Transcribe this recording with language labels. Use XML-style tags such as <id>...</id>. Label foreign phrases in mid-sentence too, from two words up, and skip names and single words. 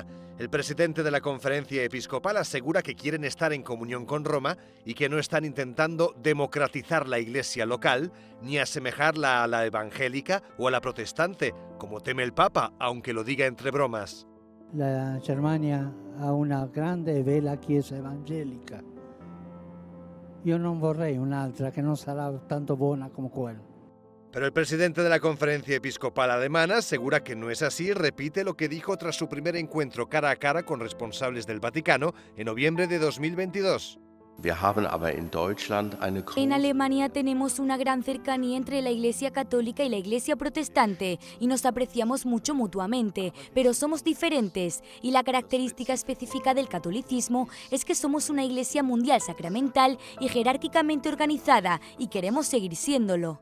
<es>El presidente de la Conferencia Episcopal asegura que quieren estar en comunión con Roma y que no están intentando democratizar la Iglesia local ni asemejarla a la evangélica o a la protestante, como teme el Papa, aunque lo diga entre bromas.</es> <it>La Germania ha una grande e bella Chiesa evangelica. Io non vorrei un'altra che non sarà tanto buona come quella.</it> <es>Pero el presidente de la Conferencia Episcopal Alemana asegura que no es así y repite lo que dijo tras su primer encuentro cara a cara con responsables del Vaticano en noviembre de 2022. En Alemania tenemos una gran cercanía entre la Iglesia Católica y la Iglesia Protestante y nos apreciamos mucho mutuamente, pero somos diferentes y la característica específica del catolicismo es que somos una Iglesia mundial sacramental y jerárquicamente organizada y queremos seguir siéndolo.</es>